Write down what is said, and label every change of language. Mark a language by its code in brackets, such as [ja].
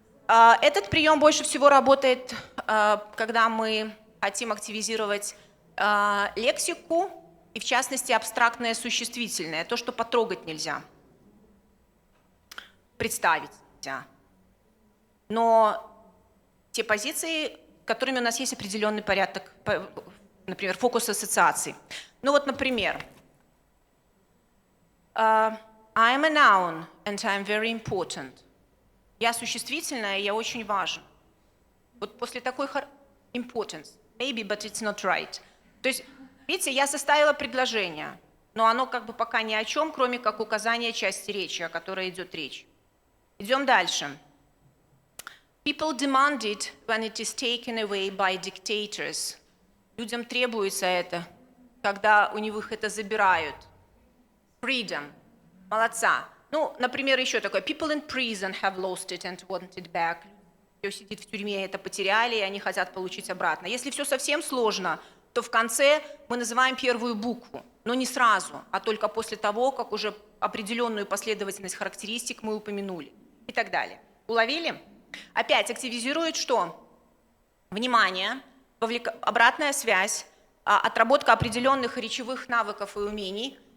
[ru] Этот прием больше всего работает, когда мы хотим активизировать лексику, и в частности абстрактное существительное, то, что потрогать нельзя, представить нельзя. Но те позиции, которыми у нас есть определенный порядок, например, фокус ассоциаций. Например, [en] I'm a noun and I'm very important. [ru] Я существительное, я очень важен. Вот после такой [en] importance, maybe, but it's not right. [ru] То есть, видите, я составила предложение, но оно пока ни о чем, кроме как указания части речи, о которой идет речь. Идем дальше. [en] People demand it when it is taken away by dictators. [ru] Людям требуется это, когда у них это забирают. [en] Freedom. [ru] Молодца. Например, еще такое. [en] People in prison have lost it and want it back. [ru] Кто сидит в тюрьме, это потеряли, и они хотят получить обратно. Если все совсем сложно, то в конце мы называем первую букву, но не сразу, а только после того, как уже определенную последовательность характеристик мы упомянули и так далее. Уловили? Опять активизирует что? Внимание, обратная связь, отработка определенных речевых навыков и умений.